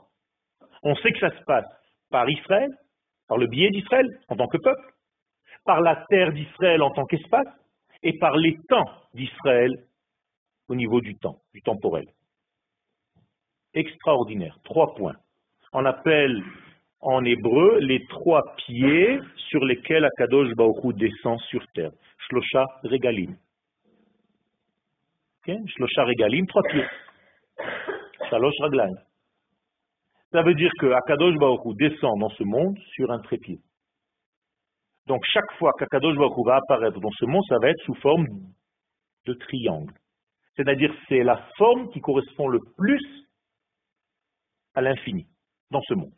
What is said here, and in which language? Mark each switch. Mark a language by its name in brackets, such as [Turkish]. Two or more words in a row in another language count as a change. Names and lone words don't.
[French] On sait que ça se passe par Israël, par le biais d'Israël en tant que peuple, par la terre d'Israël en tant qu'espace, et par les temps d'Israël au niveau du temps, du temporel. Extraordinaire, 3 points. On appelle en hébreu les 3 pieds sur lesquels [Hebrew] הקדוש ברוך הוא [French] descend sur terre. [Hebrew] שלושה רגלים. שלושה רגלים, 3 pieds. שלוש רגלים. [French] Ça veut dire que [Hebrew] הקדוש ברוך הוא [French] descend dans ce monde sur un trépied. Donc chaque fois qu' [Hebrew] הקדוש ברוך הוא [French] va apparaître dans ce monde, ça va être sous forme de triangle. C'est-à-dire c'est la forme qui correspond le plus à l'infini dans ce monde.